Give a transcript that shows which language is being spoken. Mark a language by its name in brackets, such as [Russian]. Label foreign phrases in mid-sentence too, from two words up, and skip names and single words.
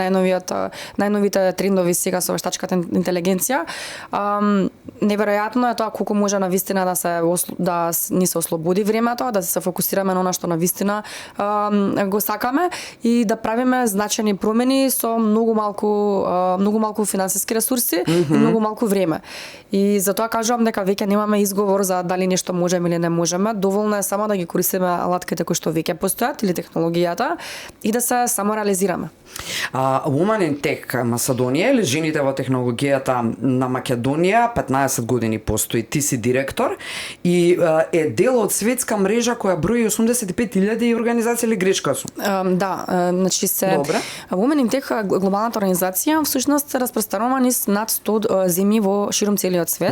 [Macedonian] најновите трендови сега со вештачката интелигенција, неверојатно е тоа колку може навистина да ни се ослободи времето, да се фокусираме на она што навистина го сакаме и да правиме значајни промени со многу малку финансиски ресурси и многу малку време. И затоа кажувам дека веќе немаме изговор за дали нешто можеме или не можеме, доволно е само да ги користиме алатките кои што веќе постојат или технологијата и да се самореализираме. Women in Tech Macedоnia или жените во технологијата на Македонија 15 години постои. Ти си директор и е дел од светска мрежа која брои 85.000 организации или грешка сум? Да, значи Women in Tech глобалната организација всушност се распространува низ над 100 земји во ширум целиот свет.